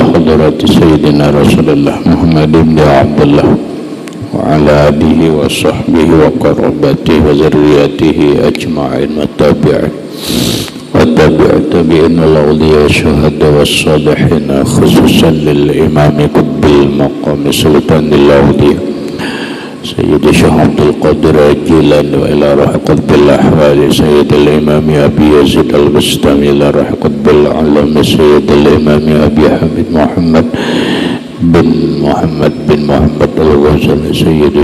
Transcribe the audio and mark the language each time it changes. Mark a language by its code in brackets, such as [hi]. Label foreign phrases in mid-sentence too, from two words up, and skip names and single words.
[ar] حضرة سيدنا رسول الله محمد بن عبد الله وعلى آله وصحبه وقرابته وذريته أجمعين والتابعين الأولياء الشهداء والصالحين خصوصا للإمام قطب المقام سلطان الأولياء سيدي شيخ عبد القادر الجيلاني وإلى روح قطب الأحوال سيد الإمام أبي يزيد البسطامي إلى روح قطب العالم سيد الإمام أبي حامد محمد بن محمد الغزالي سيدي